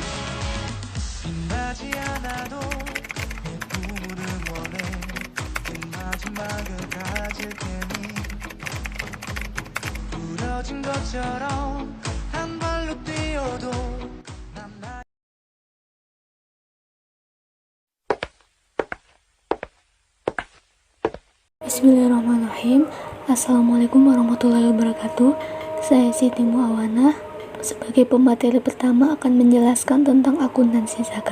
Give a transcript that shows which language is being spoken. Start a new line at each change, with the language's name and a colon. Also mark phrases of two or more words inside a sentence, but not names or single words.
Korean: 빛나지 않아도 내 꿈을 원해. 내 마지막을 가질 테니 부러진 것처럼 한 발로 뛰어도 난 나.
Arabic: Bismillahirrahmanirrahim. السلام عليكم ورحمة الله وبركاته.
Indonesian: Saya Siti Muawana. Sebagai pemateri pertama akan menjelaskan tentang akuntansi zakat.